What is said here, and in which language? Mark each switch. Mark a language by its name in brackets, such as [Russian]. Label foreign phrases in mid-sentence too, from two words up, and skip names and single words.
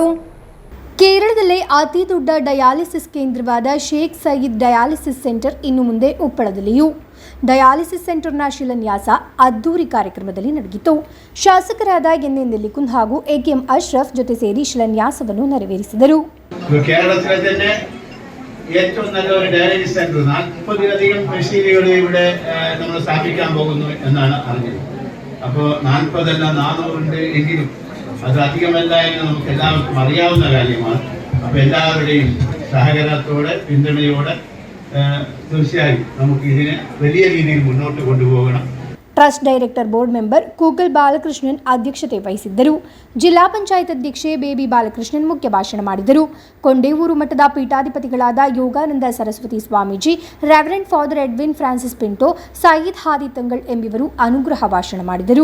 [Kannada] ಕೇರಳದಲ್ಲೇ ಅತಿ ದೊಡ್ಡ ಡಯಾಲಿಸಿಸ್ ಕೇಂದ್ರವಾದ ಶೇಖ್ ಸಯೀದ್ ಡಯಾಲಿಸಿಸ್ ಸೆಂಟರ್ ಇನ್ನು ಮುಂದೆ ಉಪ್ಪಳದಲ್ಲಿಯೂ [English] dialysis centre [Kannada] ಶಿಲಾನ್ಯಾಸ ಅದ್ದೂರಿ ಕಾರ್ಯಕ್ರಮದಲ್ಲಿ ನಡೆಯಿತು. ಶಾಸಕರಾದ ಎನ್ ಎನ್ ನೆಲಿಕುಂದ್ ಹಾಗೂ ಎಕೆಎಂ ಅಶ್ರಫ್ ಜೊತೆ ಸೇರಿ ಶಿಲಾನ್ಯಾಸವನ್ನು ನೆರವೇರಿಸಿದರು. [Malayalam] കേരളത്തിലെ തന്നെ ഏറ്റവും നല്ല ഒരു [English] dialysis centre [Malayalam] 40-ലധികം മെഷീനുകൾ ഇവിടെ നമ്മൾ സ്ഥാപിക്കാൻ പോകുന്നു എന്നാണ് അറിഞ്ഞത്. അപ്പോൾ 40 അല്ല 400 ഉണ്ട് എങ്കിലും അത് അധികമല്ല എന്ന് നമുക്ക് എല്ലാവർക്കും അറിയാവുന്ന കാര്യമാണ്. അപ്പോൾ എല്ലാവരുടെയും സഹകരണത്തോടെ പിന്തുണയോടെ തീർച്ചയായും നമുക്ക് ഇതിനെ വലിയ രീതിയിൽ മുന്നോട്ട് കൊണ്ടുപോകണം. [English] trust director board member [Kannada] ಕೂಗಲ್ ಬಾಲಕೃಷ್ಣನ್ ಅಧ್ಯಕ್ಷತೆ ವಹಿಸಿದ್ದರು. ಜಿಲ್ಲಾ ಪಂಚಾಯತ್ ಅಧ್ಯಕ್ಷೆ ಬೇಬಿ ಬಾಲಕೃಷ್ಣನ್ ಮುಖ್ಯ ಭಾಷಣ ಮಾಡಿದರು. ಕೊಂಡೇವೂರು ಮಠದ ಪೀಠಾಧಿಪತಿಗಳಾದ ಯೋಗಾನಂದ ಸರಸ್ವತಿ ಸ್ವಾಮೀಜಿ, ರೆವರೆಂಡ್ ಫಾದರ್ ಎಡ್ವಿನ್ ಫ್ರಾನ್ಸಿಸ್ ಪಿಂಟೋ, ಸಯೀದ್ ಹಾದಿ ತಂಗಳ್ ಎಂಬಿವರು ಅನುಗ್ರಹ ಭಾಷಣ ಮಾಡಿದರು.